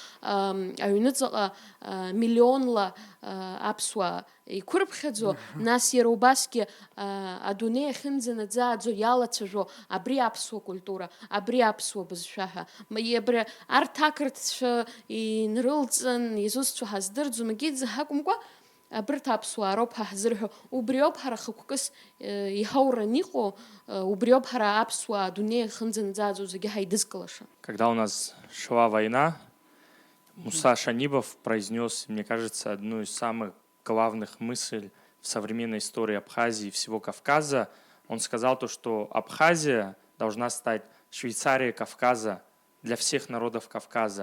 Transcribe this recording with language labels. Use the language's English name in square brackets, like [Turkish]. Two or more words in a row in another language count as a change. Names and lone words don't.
[Abkhazian] аҩныҵҟа миллионла аԥсуаа иқәырԥхьаӡо, нас иара убасгьы адунеи ахьынӡанаӡааӡо иалацәажәо абри аԥсуа культура, абри аԥсуа бызшәа ҳәа. Абри арҭ ақырҭцәа инрылҵын, изусҭцәоу ҳаздырӡом, егьиӡа ҳакәымкәа, абырҭ аԥсуаа роуп ҳа ҳзырҳәо. Убри ауп ҳара хықәкыс иҳауран иҟоу, убри ауп ҳара аԥсуаа адунеи ахьынӡанаӡааӡо зегьы ҳаидызкылаша. [Russian] Когда у нас шла война, Муса Шанибов произнес, мне кажется, одну из самых главных мыслей в современной истории Абхазии и всего Кавказа. Он сказал то, что Абхазия должна стать Швейцарией Кавказа для всех народов Кавказа.